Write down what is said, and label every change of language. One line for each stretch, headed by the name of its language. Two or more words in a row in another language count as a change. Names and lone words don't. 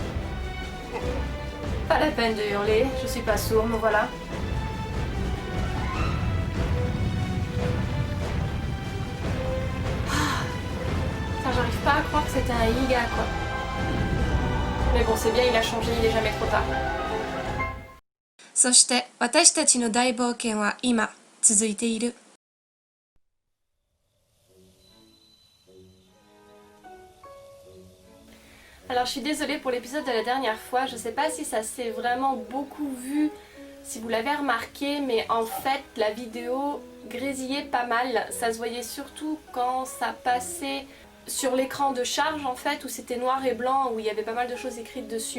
French: Pas la peine de hurler, je suis pas sourd, me voilà. Putain, j'arrive pas à croire que c'était un Iga, quoi. Mais bon, c'est bien, il a changé, il est jamais trop tard.
Japanese: そして私たちの大冒険は今続いている
French: Alors je suis désolée pour l'épisode de la dernière fois, je sais pas si ça s'est vraiment beaucoup vu, si vous l'avez remarqué, mais en fait la vidéo grésillait pas mal, ça se voyait surtout quand ça passait sur l'écran de charge en fait, où c'était noir et blanc, où il y avait pas mal de choses écrites dessus.